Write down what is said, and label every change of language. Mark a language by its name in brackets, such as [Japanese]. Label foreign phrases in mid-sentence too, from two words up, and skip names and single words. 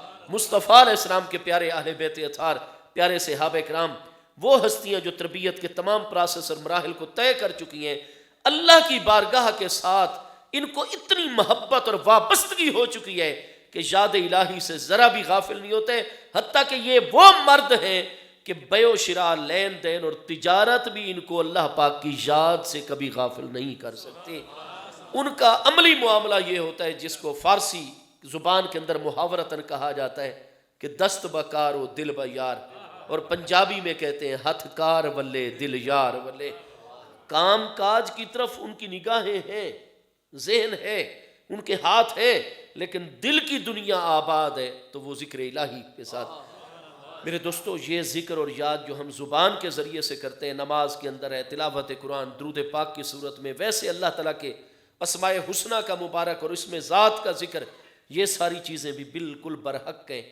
[Urdu] مصطفیٰ علیہ السلام کے پیارے اہل بیت اطہار، پیارے صحابہ کرام، وہ ہستیاں جو تربیت کے تمام پروسیس اور مراحل کو طے کر چکی ہیں، اللہ کی بارگاہ کے ساتھ ان کو اتنی محبت اور وابستگی ہو چکی ہے کہ یاد الہی سے ذرا بھی غافل نہیں ہوتے. حتیٰ کہ یہ وہ مرد ہیں کہ بیع و شراء، لین دین اور تجارت بھی ان کو اللہ پاک کی یاد سے کبھی غافل نہیں کر سکتے. ان کا عملی معاملہ یہ ہوتا ہے جس کو فارسی زبان کے اندر محاورتاً کہا جاتا ہے کہ [Persian] دست بکار و دل بیار، [Urdu] اور پنجابی میں کہتے ہیں [Punjabi] ہتھ کار ولے دل یار ولے. [Urdu] کام کاج کی طرف ان کی نگاہیں ہیں، ذہن ہے، ان کے ہاتھ ہیں، لیکن دل کی دنیا آباد ہے تو وہ ذکر الہی کے ساتھ. میرے دوستو، یہ ذکر اور یاد جو ہم زبان کے ذریعے سے کرتے ہیں، نماز کے اندر ہے، تلاوت قرآن، درود پاک کی صورت میں، ویسے اللہ تعالیٰ کے اسماء حسنہ کا مبارک اور اس میں ذات کا ذکر، یہ ساری چیزیں بھی بالکل برحق ہیں.